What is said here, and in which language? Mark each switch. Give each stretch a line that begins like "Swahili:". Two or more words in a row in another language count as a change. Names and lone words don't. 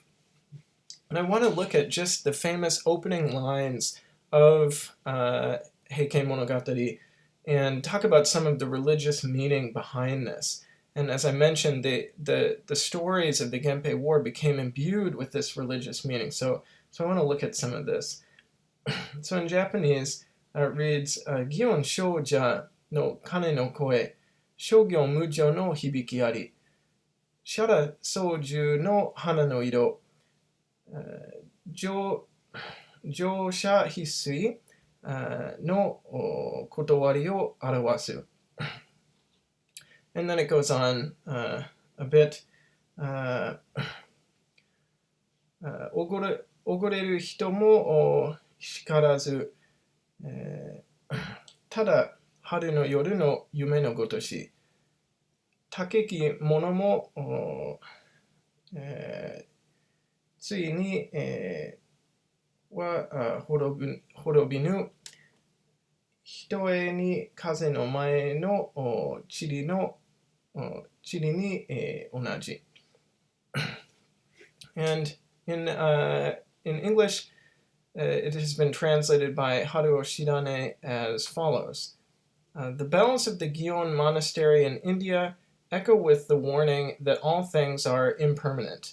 English: And I want to look at just the famous opening lines of Heikei Monogatari and talk about some of the religious meaning behind this. And as I mentioned, the stories of the Genpei War became imbued with this religious meaning. So I want to look at some of this. So in Japanese, it reads,
Japanese: 祇園精舎の鐘の声、諸行無常の響きあり、沙羅双樹の花の色、じょ、盛者必衰の理をあらはす.
English: And then it goes on a bit.
Japanese: おごれる人も叱らず、ただ春の夜の夢のごとし、高き者も、ついに、は滅びぬ、ひとえに風の前の塵に、同じ。
English: And in English, it has been translated by Haruo Shirane as follows. The bells of the Gion monastery in India echo with the warning that all things are impermanent.